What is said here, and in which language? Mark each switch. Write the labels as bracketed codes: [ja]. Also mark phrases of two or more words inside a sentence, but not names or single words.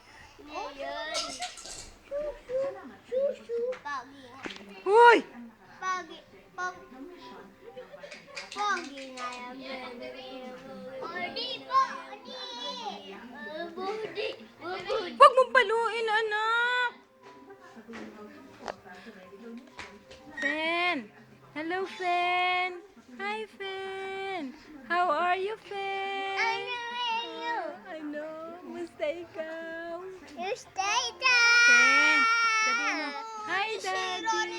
[tl] Hoy! Pogi nga yan, baby. Budi. Huwag mong paluin, anak. Fen. [en] Hello, Fen. Hi, Fen. How are you, Fen? I know. [tl] Musta ikaw? [en] You stay Fen. down. [tl] Sabi mo, [en] hi, Dad.